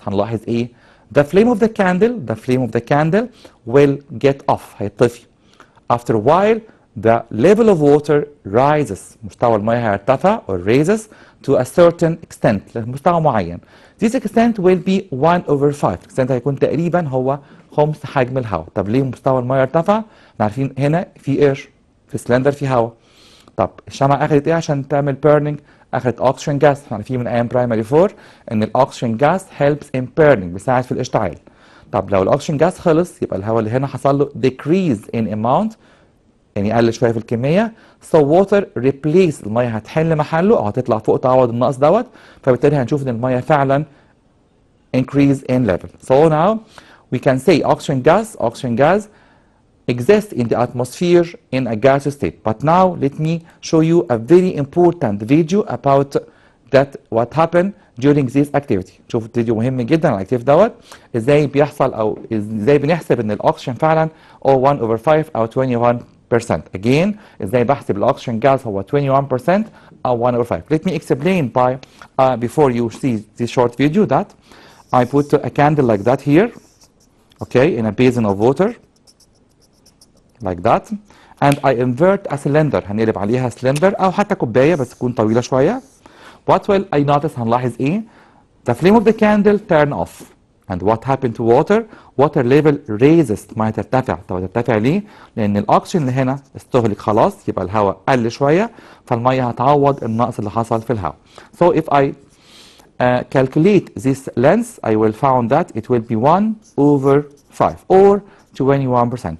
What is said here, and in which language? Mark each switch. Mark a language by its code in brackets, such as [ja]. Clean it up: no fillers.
[ar] هنلاحظ ايه؟ [en] The flame of the candle will get off. [ar] هيطفي. [en] After a while, the level of water rises. [ar] مستوى المياه هيرتفع [en] or raises to a certain extent. [ar] لمستوى معين. [en] This extent will be 1 over 5. [ar] extent هيكون تقريبا هو خمس حجم الهواء. طب ليه مستوى المياه ارتفع؟ عارفين هنا في اير، في سلندر في هواء. طب الشمعة اخذت ايه عشان تعمل burning؟ اخذت oxygen gas. عارفين من ايام برايمري 4 ان الاكسجين جاس [en] helps in burning [ar] بيساعد في الاشتعال. طب لو الاكسجين جاس خلص يبقى الهواء اللي هنا حصل له [en] decrease in amount [ar] يعني قل شويه في الكميه. [en] so water replace [ar] الميه هتحل محله او هتطلع فوق تعوض النقص دوت، فبالتالي هنشوف ان الميه فعلا [en] increase in level. So now we can say oxygen gas exists in the atmosphere in a gaseous state. But now let me show you a very important video about that what happened during this activity. [ar] شوف فيديو مهم جدا عن الاكتيفيتي دوت ازاي بيحصل او ازاي بنحسب ان الاكسجين فعلا او 1 over 5 او 21%. Again ازاي بحسب الاكسجين gas هو 21% او 1 over 5. [en] Let me explain by before you see this short video that I put a candle like that here, okay, in a basin of water. like that and I invert a cylinder. [ar] هنقلب عليها cylinder او حتى كوبايه بس تكون طويله شويه. [en] What will I notice؟ [ar] هنلاحظ ايه؟ [en] The flame of the candle turn off and what happened to water؟ water level raises. [ar] ما هترتفع. طب هترتفع ليه؟ لان الاكسجين اللي هنا استهلك خلاص يبقى الهواء قل شويه فالميه هتعوض النقص اللي حصل في الهواء. [en] So if I calculate this length I will found that it will be 1 over 5 or 21%.